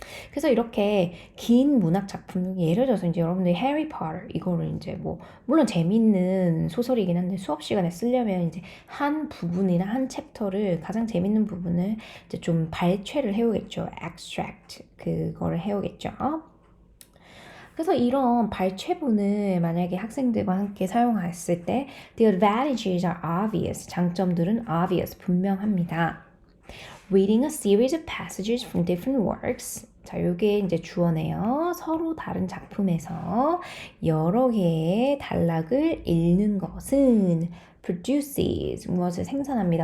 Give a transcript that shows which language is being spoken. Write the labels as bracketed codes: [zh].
[ko] 그래서 이렇게 긴 문학 작품, 예를 들어서 이제 여러분들이 해리포터 이거를 이제 뭐 물론 재밌는 소설이긴 한데 수업 시간에 쓰려면 이제 한 부분이나 한 챕터를 가장 재밌는 부분을 이제 좀 발췌를 해오겠죠. extract 그거를 해오겠죠. 그래서 이런 발췌본을 만약에 학생들과 함께 사용했을 때 [en] the advantages are obvious. [ko] 장점들은 obvious, 분명합니다. [en] Reading a series of passages from different works. [ko] 자, 요게 이제 주어네요. 서로 다른 작품에서 여러 개의 단락을 읽는 것은 produces 무엇을 생산합니다.